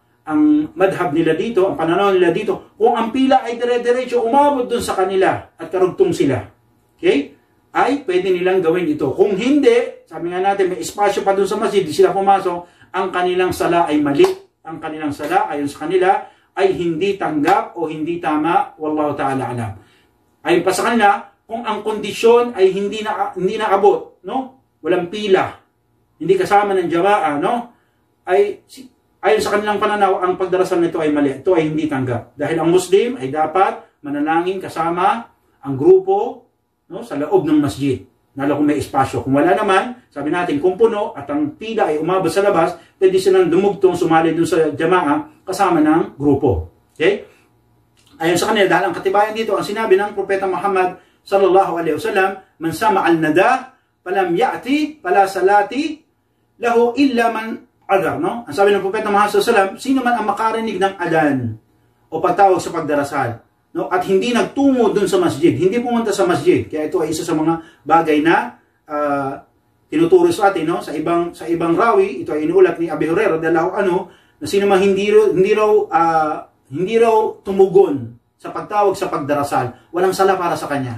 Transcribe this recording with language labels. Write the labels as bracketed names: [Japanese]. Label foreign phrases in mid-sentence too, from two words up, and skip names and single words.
[Filipino] Ang madhab nila dito, ang pananaw nila dito, kung ang pila ay dire-diretso, umabot dun sa kanila at karugtong sila. Okay? Ay pwede nilang gawin ito. Kung hindi, sabi nga natin, may espasyo pa dun sa masjid, di sila pumasok, ang kanilang sala ay mali. Ang kanilang sala, ayon sa kanila, ay hindi tanggap o hindi tama. [Arabic] والله تعالى أعلم. [Filipino] Ayon pa sa kanila, kung ang kondisyon ay hindi naabot, no? Walang pila, hindi kasama ng jamaah, no? Ayon sa kanilang pananaw, ang pagdarasal nito ay mali. Ito ay hindi tanggap. Dahil ang Muslim ay dapat manalangin kasama ang grupo, no, sa loob ng masjid. Lalo kung may espasyo. Kung wala naman, sabi natin, kung puno at ang pila ay umabot sa labas, pwede silang dumugtong, sumali dun sa jamaah kasama ng grupo. Okay? Ayon sa kanila, dahil ang katibayan dito, ang sinabi ng Propeta Muhammad [Arabic] صلى الله عليه وسلم, من سمع النداء فلم يأت فلا صلاة له إلا من عذر, [Filipino] no? Ang sabi ng Propeta Muhammad [Arabic] صلى الله عليه وسلم, [Filipino] sino man ang makarinig ng adan o pagtawag sa pagdarasal, no? At hindi nagtungo dun sa masjid, hindi pumunta sa masjid. Kaya ito ay isa sa mga bagay na tinuturo sa atin, no? Sa ibang rawi, ito ay inuulat ni Abi Hurairah [Arabic] رضي الله عنه [Filipino] na sino man hindi raw tumugon sa pagtawag sa pagdarasal, walang sala para sa kanya.